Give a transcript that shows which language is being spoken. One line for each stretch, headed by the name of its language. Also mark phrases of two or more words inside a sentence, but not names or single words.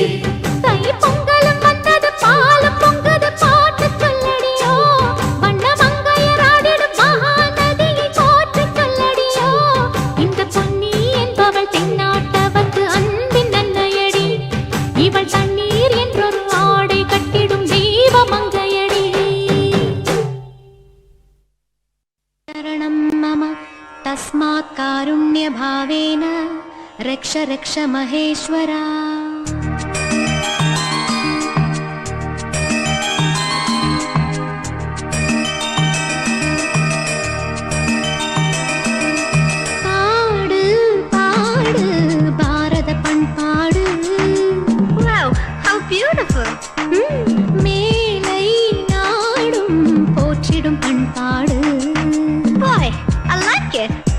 Tamil: தை பொங்கலும் வந்தது பாலும் பொங்குது பாட்டு சொல்லடியோ வண்ண மங்கையர் ஆடிடும் மகா நதியை போற்றி சொல்லடியோ இந்த பொன்னி என்பவள் தென்னாட்டவர்க்கு அன்பின் நன்மையடி இவள் தண்ணீர் என்றொரு ஆடை கட்டிடும் தெய்வ மங்கையடி
Sanskrit: शरणं मम तस्मात् कारुण्यभावेन रक्ष रक्ष महेश्वरा
Tamil: பாடு பாடு பாரத பண்பாடு
English: Wow, how beautiful
Tamil: மேலை நாடும் पोற்றிடும் பண்பாடு
English: Boy, I like it.